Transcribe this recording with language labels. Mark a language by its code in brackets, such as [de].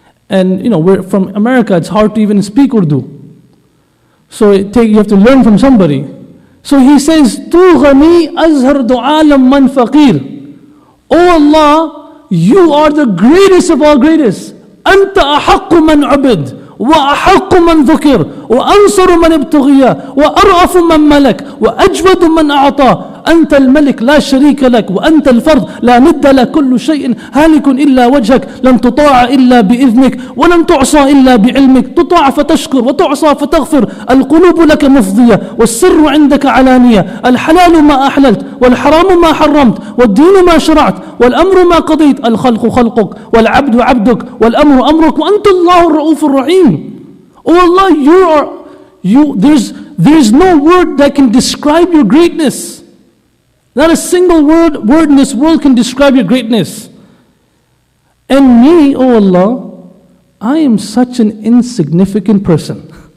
[en] And we're from America, it's hard to even speak Urdu. So you have to learn from somebody. So he says, [fa] Tu ghani azhar du'alam man faqir. [en] Oh Allah, you are the greatest of all greatest. [ar] Anta ahaqqu man abid. وأحق من ذكر وأنصر من ابتغي وأرأف من ملك وأجود من أعطى أنت الملك لا شريك لك وأنت الفرد لا ند لك كل شيء هالك إلا وجهك لن تطاع إلا بإذنك ولن تعصى إلا بعلمك تطاع فتشكر وتعصى فتغفر القلوب لك مفضية والسر عندك علانية الحلال ما أحللت والحرام ما حرمت والدين ما شرعت والأمر ما قضيت الخلق خلقك والعبد عبدك والأمر أمرك وأنت الله الرؤوف الرحيم. [en] Oh Allah, there's no word that can describe your greatness. Not a single word in this world can describe your greatness. And me, oh Allah, I am such an insignificant person.